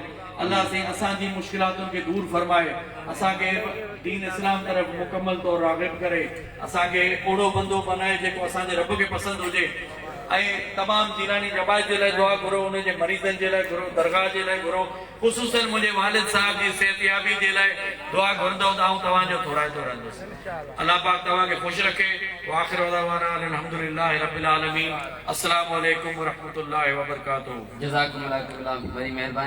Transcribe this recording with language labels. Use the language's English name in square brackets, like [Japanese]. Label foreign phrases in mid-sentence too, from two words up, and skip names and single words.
[Sindhi] अल्लाह साईं असांजी मुश्किलातुनि खे दूर फरमाए, असांखे दीन इस्लाम तरफ़ मुकम्मल तौर राग़िब करे, असांखे ओड़ो बंदो बनाए जेको असांजे रब खे पसंदि हुजे ऐं तमामु जीरानी जमात जे लाइ दुआ करो, उनजे मरीज़नि जे लाइ घुरो, दरगाह जे लाइ घुरो, ख़ुसूसन मुंहिंजे वालिद साहब जी सेहतियाबी जे लाइ दुआ घुरंदो त आऊं तव्हांजो थोराईंदो रहंदुसि। अल्लाह पाक तव्हांखे ख़ुशि रखे। [Arabic] وآخر دعوانا الحمد لله رب العالمين۔ السلام عليكم ورحمة الله وبركاته. جزاكم الله خيرا, [Sindhi] बड़ी मेहरबानी।